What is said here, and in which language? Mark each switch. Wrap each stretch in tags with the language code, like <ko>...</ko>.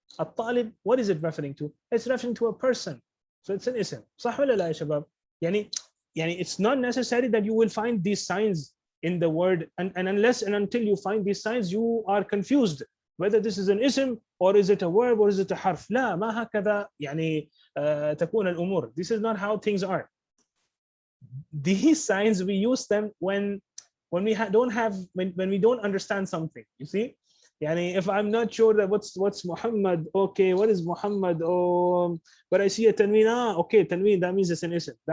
<en>الطالب, what is it referring to? It's referring to a person. So it's an ism.</en> <ar>صح ولا لا يا شباب؟</ar> <en>يعني it's not necessary that you will find these signs in the word, and unless and until you find these signs, you are confused whether this is an ism or is it a verb or is it a حرف.</en> <ar>لا ما هكذا يعني تكون الأمور.</ar> <en>This is not how things are. These signs, we use them when we when we don't understand something. You see, yani if I'm not sure that what's Muhammad, okay, what is Muhammad? Oh, but I see a tanween. Okay, tanween, that means it's an ism.</en>